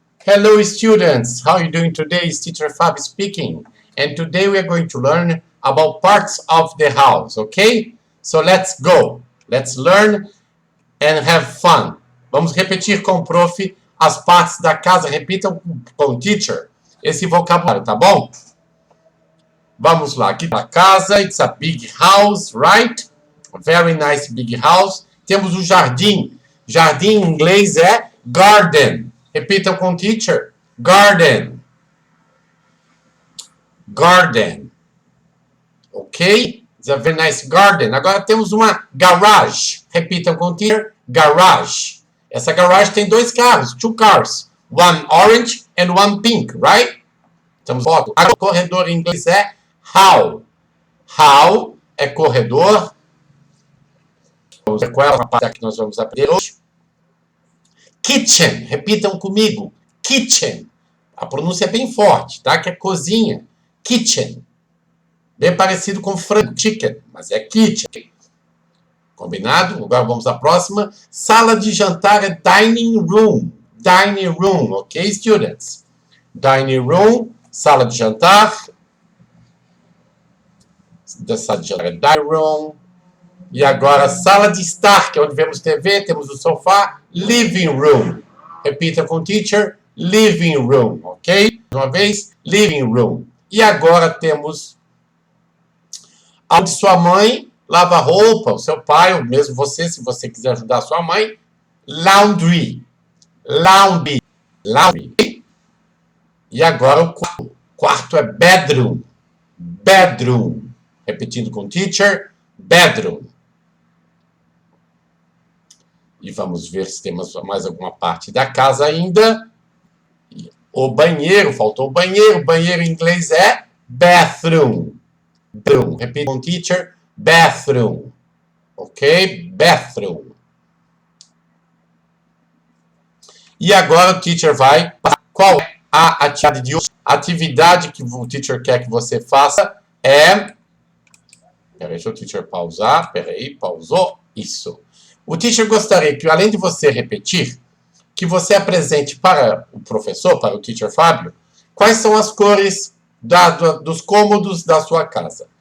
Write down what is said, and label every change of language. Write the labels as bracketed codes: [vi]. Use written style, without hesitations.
[en] Hello students, how are you doing today? It's Teacher Fab speaking. And today we are going to learn about parts of the house, okay? So let's go. Let's learn and have fun. [pt] Vamos repetir com o prof as partes da casa. Repitam com o teacher esse vocabulário, tá bom? Vamos lá. Aqui tá a casa. [en] It's a big house, right? A very nice big house. [pt] Temos o jardim. Jardim em inglês é garden. Repitam com o teacher. Garden. [en] Garden. Ok? It's a very nice garden. [pt] Agora temos uma garage. Repitam com o teacher. Garage. Essa garage tem dois carros. [en] Two cars. One orange and one pink, right? [pt] Temos foto. Agora, o corredor em inglês é hall. Hall é corredor. Vamos ver qual é a parte que nós vamos aprender hoje. Kitchen, repitam comigo. Kitchen. A pronúncia é bem forte, tá? Que é cozinha. Kitchen. Bem parecido com frango, chicken, mas é kitchen. Combinado? Agora vamos à próxima. Sala de jantar é dining room. [en] Dining room, ok, students? [pt] Dining room, sala de jantar. Sala de jantar é dining room. E agora, sala de estar, que é onde vemos TV, temos o sofá, living room. Repita com o teacher, living room, ok? Uma vez, living room. E agora temos onde sua mãe lava roupa, o seu pai, ou mesmo você, se você quiser ajudar a sua mãe, laundry. Laundry. Laundry. E agora o quarto. O quarto é bedroom. Bedroom. Repetindo com o teacher, bedroom. E vamos ver se temos mais alguma parte da casa ainda. O banheiro, faltou o banheiro. O banheiro em inglês é bathroom. [en] Bathroom. [pt] Repita com o teacher, bathroom. [en] Ok? Bathroom. [pt] E agora o teacher vai passar qual é a atividade de hoje. A atividade que o teacher quer que você faça é... Peraí, deixa o teacher pausar. Peraí, pausou. Isso. O teacher gostaria que, além de você repetir, que você apresente para o professor, para o teacher Fábio, quais são as cores dos cômodos da sua casa.